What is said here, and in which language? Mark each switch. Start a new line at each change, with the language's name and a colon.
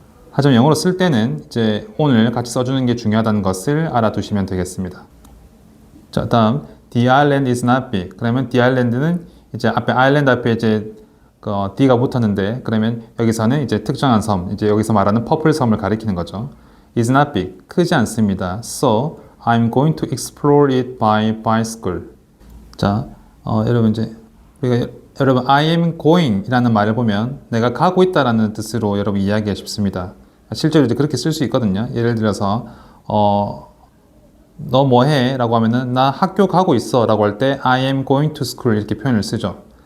Korean: 하지만 영어로 쓸 때는 이제 on을 같이 써주는 게 중요하다는 것을 알아두시면 되겠습니다. 자, 다음
English: The island is not big.
Korean: 그러면 the island는 이제 앞에 island 앞에 이제 D가 붙었는데 그러면 여기서는 이제 특정한 섬, 이제 여기서 말하는 퍼플 섬을 가리키는 거죠.
English: Is not big.
Korean: 크지 않습니다.
English: So I'm going to explore it by bicycle.
Korean: 자, 여러분 이제 우리가 여러분
English: I am going
Korean: 이라는 말을 보면 내가 가고 있다라는 뜻으로 여러분 이해하기가 쉽습니다. 실제로 이제 그렇게 쓸 수 있거든요. 예를 들어서 너 뭐 해? 라고 하면은 나 학교 가고 있어 라고 할 때
English: I am going to school
Korean: 이렇게 표현을 쓰죠.